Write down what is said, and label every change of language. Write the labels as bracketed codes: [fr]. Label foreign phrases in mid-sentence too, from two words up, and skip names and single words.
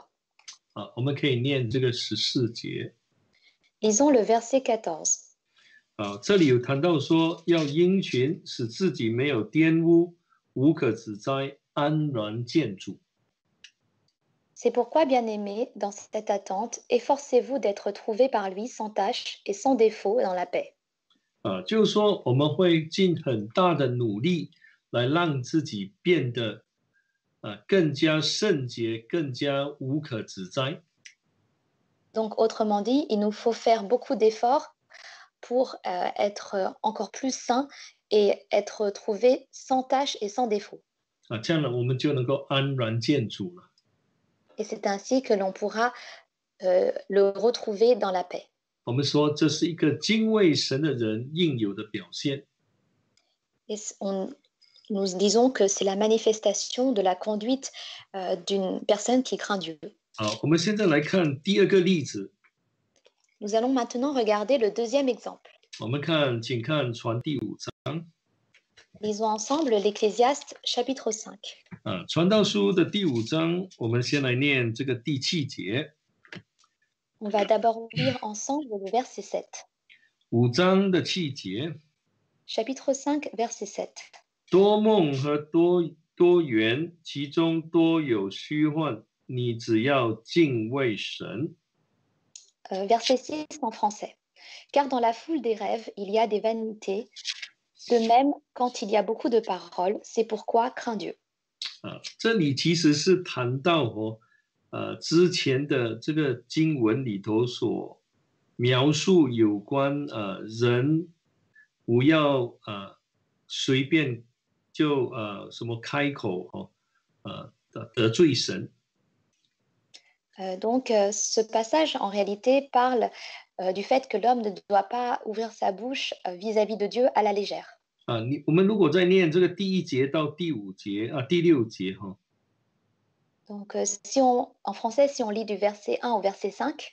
[zh] 我们可以念这个14节。 [fr] Lisons le verset 14. [zh] 这里有谈到说要殷勤，使自己没有玷污，无可指摘，安然见主。 [fr] C'est pourquoi, bien-aimés, dans cette attente, efforcez-vous d'être trouvés par lui sans tache et sans défaut dans la paix. [zh] 就是说我们会尽很大的努力来让自己变得更加圣洁，更加无可指摘。 [fr] Donc, autrement dit, il nous faut faire beaucoup d'efforts pour être encore plus saints et être trouvés sans tache et sans défaut. [zh] 这样呢，我们就能够安然见主了。 [fr] Et c'est ainsi que l'on pourra le retrouver dans la paix. [zh] 我们说这是一个敬畏神的人应有的表现。 [fr] Et nous disons que c'est la manifestation de la conduite d'une personne qui craint Dieu. [zh] 好，我们现在来看第二个例子。 [fr] Nous allons maintenant regarder le deuxième exemple. [zh] 我们请看传第5章。 [fr] Lisons ensemble l'Ecclésiaste chapitre 5. [zh] 传道书的第5章，我们先来念这个第7节。 [fr] On va d'abord lire ensemble le verset 7. [zh] 5 章的7节。 [fr] Chapitre 5, verset 7. [zh] 多梦和多言，其中多有虚幻，你只要敬畏神。 [fr] Verset 6 en français. Car dans la foule des rêves, il y a des vanités. De même, quand il y a beaucoup de paroles, c'est pourquoi crains Dieu. [zh] 这里其实是谈到之前的这个经文里头所描述有关人不要随便就什么开口得罪神。 [fr] Donc, ce passage, en réalité, parle du fait que l'homme ne doit pas ouvrir sa bouche vis-à-vis de Dieu à la légère. [zh] 我们如果再念这个第1节到第5节第6节 [fr] Donc, en français, si on lit du verset 1 au verset 5,